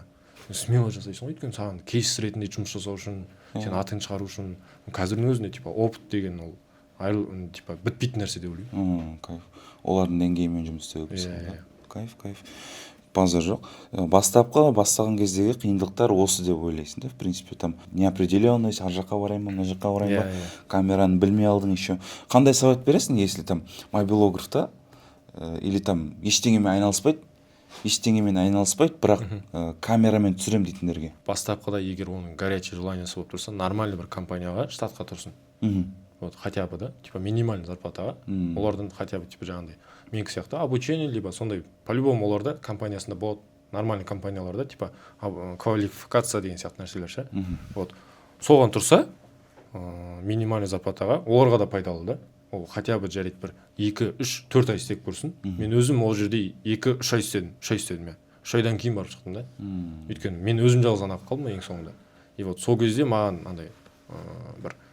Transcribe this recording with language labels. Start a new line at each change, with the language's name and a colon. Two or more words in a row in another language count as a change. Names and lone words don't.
Kazakh: Смело жасайсың ғой, өйткені саған кейс ретінде жұмыс жасау үшін, сен атың шығару үшін. Қазірдің өзінде
Russian: типа опыт
Kazakh: деген ол типа бітпейтін нәрсе деп ойлаймын. Кайф. Олардың деңгейімен жұмыс істеу керек. Кайф. Базар жоқ. Бастаған кездегі қиындықтар осы деп ойлайсың да.
Russian: В принципе, там неопределенность,
Kazakh: ар жаққа барайын ба, мына жаққа барайын ба, камераны білмей алдың еще. Қандай совет бересің,
Russian: если там
Kazakh: майблогерта или там ештеңемен айналыспайды, бірақ камерамен түсірем дейтіндерге. Бастапқыда егер оның горячий желаниесі болып тұрса, нормальный бір компанияға штатқа тұрсын.
Russian: вот хотя бы
Kazakh: да
Russian: типа минимальный
Kazakh: зарплатаға олардан
Russian: хотя бы типа
Kazakh: жаңағыдай менікі сияқты
Russian: обучение либо
Kazakh: сондай по-любому оларда компаниясында болады нормальный компанияларда типа квалификация деген сияқты нәрселер ше вот соған тұрса минимальный зарплатаға оларға да пайдалы да ол
Russian: хотя бы
Kazakh: жарайды бір 2-3-4 ай істеп көрсін мен өзім ол жерде 2-3 ай істедім 3 ай істедім иә 3 айдан кейін барып шықтым да өйткені мен өзім жалғыз ана қалып қалдым ең соңында
Russian: и вот
Kazakh: сол кезде маған андай бір